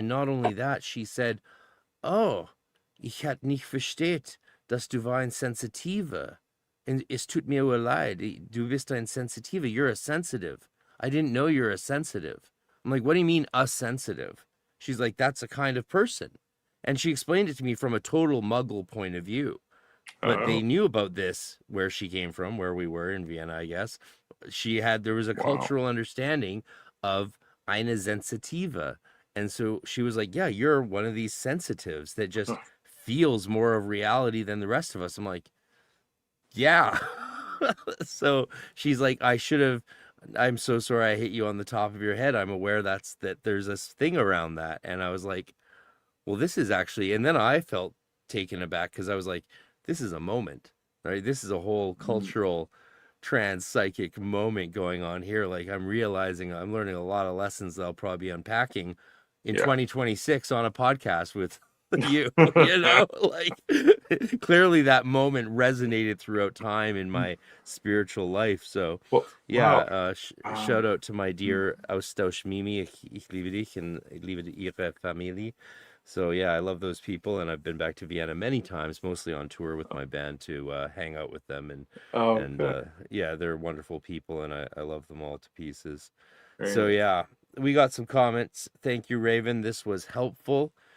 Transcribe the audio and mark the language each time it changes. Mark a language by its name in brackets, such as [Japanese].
[English] And not only that, she said, [German] "Oh, ich hat nicht versteht, dass du war ein Sensitive. And es tut mir leid, du bist ein Sensitive. [English] You're a sensitive. I didn't know you're a sensitive." I'm like, "What do you mean a sensitive?" She's like, "That's a kind of person." And she explained it to me from a total Muggle point of view. But they knew about this where she came from, where we were in Vienna, I guess. There was a cultural understanding of eine Sensitive. And so she was like, "Yeah, you're one of these sensitives that just feels more of reality than the rest of us." I'm like, "Yeah." So she's like, "I'm so sorry I hit you on the top of your head. I'm aware that there's this thing around that." And I was like, well, this is actually, and then I felt taken aback, because I was like, this is a moment, right? This is a whole cultural trans-psychic moment going on here. Like, I'm realizing I'm learning a lot of lessons that I'll probably be unpacking in 2026 on a podcast with you, like clearly that moment resonated throughout time in my spiritual life. So shout out to my dear [German] Austausch Mimi, ich liebe dich und ich liebe ihre Familie. [English] So yeah, I love those people, and I've been back to Vienna many times, mostly on tour with my band, to hang out with them, and they're wonderful people, and I love them all to pieces. So yeah, we got some comments. Thank you, Raven. This was helpful.